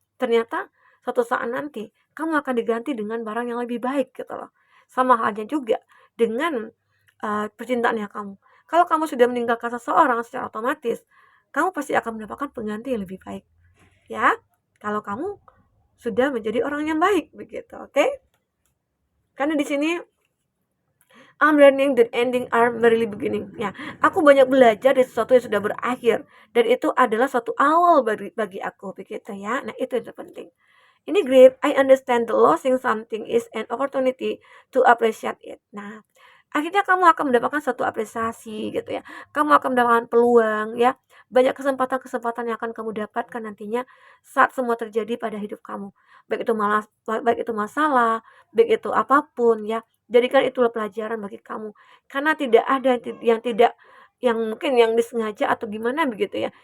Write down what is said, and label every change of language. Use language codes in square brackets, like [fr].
[id] Ternyata suatu saat nanti kamu akan diganti dengan barang yang lebih baik gitu loh. Sama halnya juga dengan percintaannya kamu. Kalau kamu sudah meninggalkan seseorang secara otomatis, kamu pasti akan mendapatkan pengganti yang lebih baik. Ya, kalau kamu sudah menjadi orang yang baik begitu, oke? Karena di sini [en] I'm learning that ending are merely beginning. [id] Ya, aku banyak belajar dari sesuatu yang sudah berakhir dan itu adalah suatu awal bagi aku begitu ya. Nah, itu yang terpenting. Ini [en] grief, I understand the losing something is an opportunity to appreciate it. [id] Nah, akhirnya kamu akan mendapatkan satu apresiasi gitu ya. Kamu akan mendapatkan peluang ya. Banyak kesempatan-kesempatan yang akan kamu dapatkan nantinya saat semua terjadi pada hidup kamu. Baik itu masalah, baik itu apapun ya. Jadikan itulah pelajaran bagi kamu. Karena tidak ada yang tidak yang mungkin yang disengaja atau gimana begitu ya.